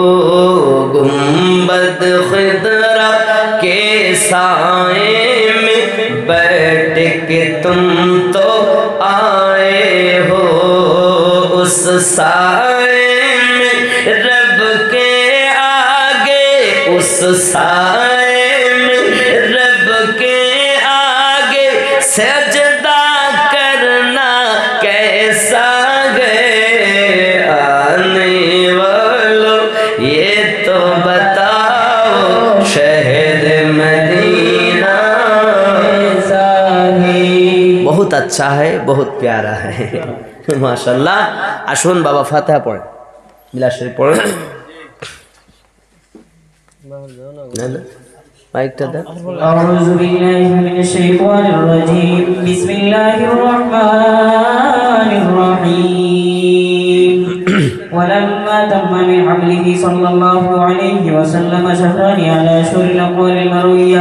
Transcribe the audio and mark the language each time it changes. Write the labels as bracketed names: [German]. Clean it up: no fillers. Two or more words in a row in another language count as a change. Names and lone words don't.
[Urdu] گنبد خضرا کے سائے میں بیٹھ کے تم تو آئے ہو اس سائے میں رب کے آگے اس سائے میں رب کے آگے سجدہ کرنا کیسا ہے آنے والوں یہ تو بتاؤ شہر مدینہ کیسا ہے بہت اچھا ہے بہت پیارا ہے ماشاءاللہ [Bangla] আসুন বাবা ফাতিহা পড়েন বিলাস শরীফ পড়েন না না মাইকটা দেন [Arabic] أعوذ بالله من الشيطان الرجيم بسم الله الرحمن الرحيم ولما تم من حمله صلى الله عليه وسلم شهران على أشهر الأقوال المروية